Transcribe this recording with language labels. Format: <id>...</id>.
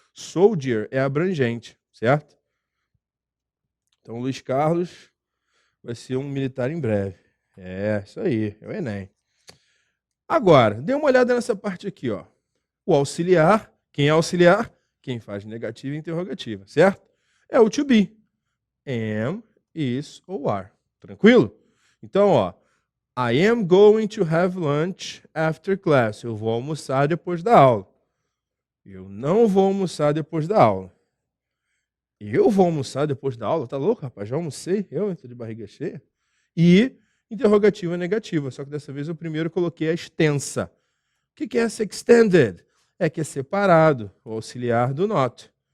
<pt>Soldier é abrangente, certo? Então, Luiz Carlos vai ser um militar em breve. É, isso aí, é o Enem. Agora, dê uma olhada nessa parte aqui, ó. O auxiliar, quem é auxiliar? Quem faz negativa e interrogativa, certo? É o to be. Am, is ou are. Tranquilo? Então, ó,</pt> <en>I am going to have lunch after class.</en> <pt>Eu vou almoçar depois da aula. Eu não vou almoçar depois da aula. Eu vou almoçar depois da aula? Tá louco, rapaz? Já almocei? Eu entro de barriga cheia? E interrogativa negativa, só que dessa vez eu primeiro coloquei a extensa. O que é essa extended? É que é separado, o auxiliar do not.</pt>